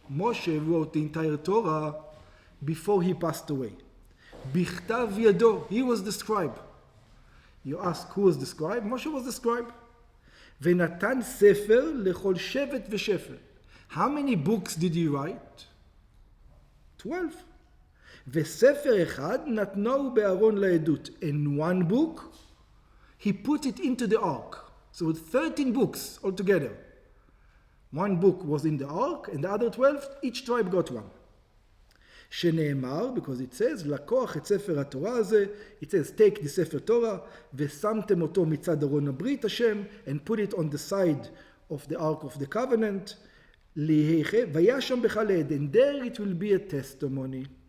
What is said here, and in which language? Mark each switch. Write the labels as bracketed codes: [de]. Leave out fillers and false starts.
[en] Moshe wrote the entire Torah before he passed away. [he] Bichtav yado, [en] he was the scribe. You ask, who was the scribe? Moshe was the scribe. [he] Venatan sefer lechol shevet v'shefer. [en] How many books did he write? 12. [he] וספר אחד נתנו בארון לעדות. [en] In one book, he put it into the ark. So with 13 books altogether. One book was in the ark, and the other 12, each tribe got one. שנאמר, because it says, [he] לקוח את ספר התורה הזה, [en] it says, take the ספר תורה, [he] ושמתם אותו מצד ארון הברית השם, [en] and put it on the side of the ark of the covenant, [he] והיה שם בחלד, [en] and there it will be a testimony.